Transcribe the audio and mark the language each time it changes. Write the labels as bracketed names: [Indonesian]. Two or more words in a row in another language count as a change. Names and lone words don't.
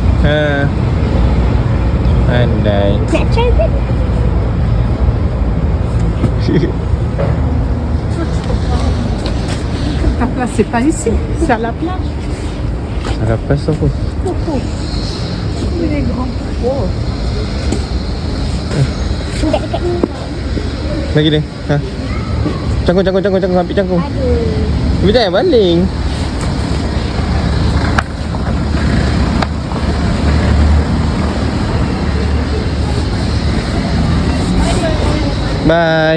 [Malay] Pandai. Nak try ke? [French] Là, c'est pas ici, c'est à la plage. À la place apa? Il est grand. [Malay] Dekat dekat ni. Lagi ni. Ha. Cangkung ambil cangkung. Aduh. Tapi jangan baling. Bye.